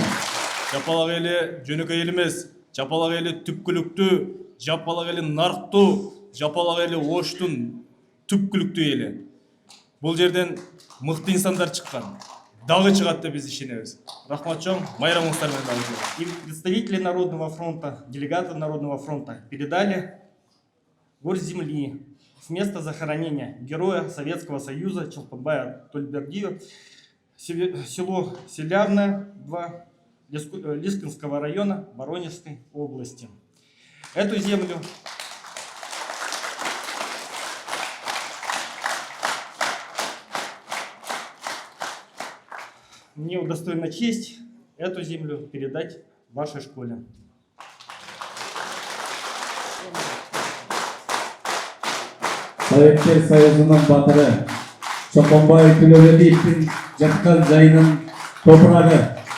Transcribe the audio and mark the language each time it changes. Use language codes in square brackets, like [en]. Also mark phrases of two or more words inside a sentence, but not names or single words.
[ky] Жапалак эли жөнөкөй эл эмес. Жапалак эли түпкүлүктүү, Жапалак эли нарктуу, Жапалак эли Оштун түпкүлүктүү эли. Бул жерден мыкты инсандар чыккан. Дагы чыгат деп биз ишенебиз. Рахмат чоң. Майрамыңыздар менен дагы. [ru] И представители Народного фронта, делегаты Народного фронта передали горсть земли с места захоронения героя Советского Союза Чолпонбая Тилебердиева, село Селявное, 2 Лискинского района Воронежской области. Эту землю мне удостоена честь эту землю передать вашей школе. [ky] Советтер Союзунун батыры Чолпонбай Тилебердиевдин жаткан жайынын топурагы.